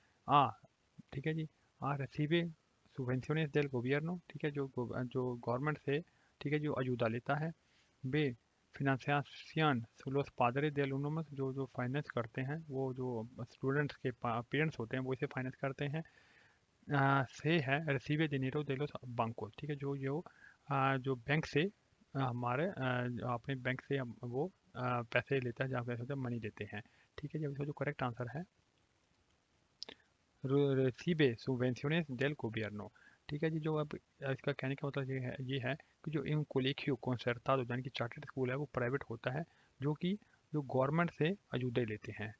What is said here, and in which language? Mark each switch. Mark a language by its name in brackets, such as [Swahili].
[Hindi] आ ठीक है जी, [Spanish] recibe subvenciones del gobierno। [Hindi] ठीक है, जो गवर्नमेंट से, ठीक है, जो अयुदा लेता है। बे [Spanish] financiación los padres de alumnos, [Hindi] जो जो फाइनेंस करते हैं, वो जो स्टूडेंट्स के पेरेंट्स होते हैं वो इसे फाइनेंस करते हैं। से है [Spanish] recibe dinero de los bancos। [Hindi] ठीक है, जो बैंक से हमारे अपने बैंक से वो पैसे लेता है, जहाँ पैसे होते हैं मनी देते हैं। ठीक है जी, अब इसका जो करेक्ट आंसर है [Spanish] recibe subvenciones del gobierno। [Hindi] ठीक है जी, जो अब इसका कहने का मतलब ये है कि जो इन कोलेक्यो concertado यानी कि चार्टर्ड स्कूल है वो प्राइवेट होता है, जो गवर्नमेंट से अयुदय लेते हैं।